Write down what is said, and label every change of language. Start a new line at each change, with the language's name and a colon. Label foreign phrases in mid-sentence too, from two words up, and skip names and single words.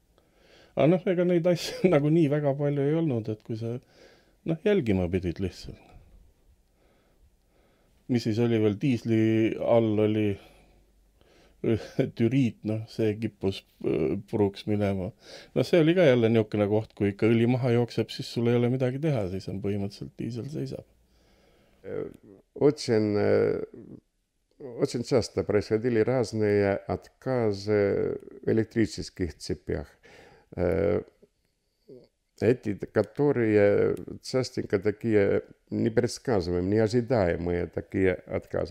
Estonian: Aga ega neid asju nagu nii väga palju ei olnud, et kui sa jälgima pidid lihtsalt. mis siis oli veel, diisli all oli türiit, noh, see kippus puruks minema. No see oli ka jälle niisugune koht, kui ikka õli maha jookseb, siis sul ei ole midagi teha, siis on põhimõtteliselt diisel seisab.
Russian: Очень часто происходили разные отказы в электрических цепях. Эти, которые частенько такие непредсказуемые, неожидаемые такие отказы.